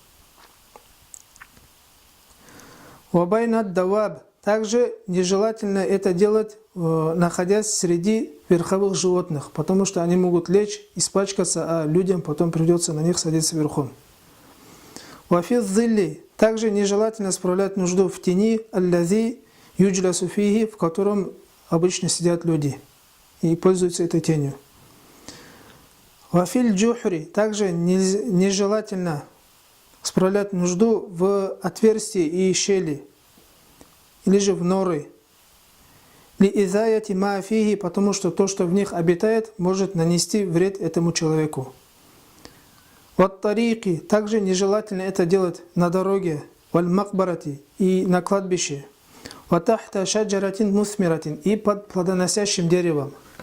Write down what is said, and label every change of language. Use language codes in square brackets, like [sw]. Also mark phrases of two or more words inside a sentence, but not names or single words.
[ar] وبين الدواب, [ru] также нежелательно это делать, находясь среди верховых животных, потому что они могут лечь, испачкаться, а людям потом придется на них садиться верхом. [ar] وفي الظل, [ru] также нежелательно справлять нужду в тени, [ar] الذي يجلس فيه, [ru] в котором обычно сидят люди и пользуются этой тенью. [ar] وفي الجحر, [ru] также нежелательно справлять нужду в отверстии и щели, или же в норы. [ar] لإيذاء ما فيه, [ru] потому что то, что в них обитает, может нанести вред этому человеку. Ват-тарики, также нежелательно это делать на дороге, валь-макбарати, и на кладбище. [ar] وتحت شجرة مثمرة, [ru] и под плодоносящим деревом.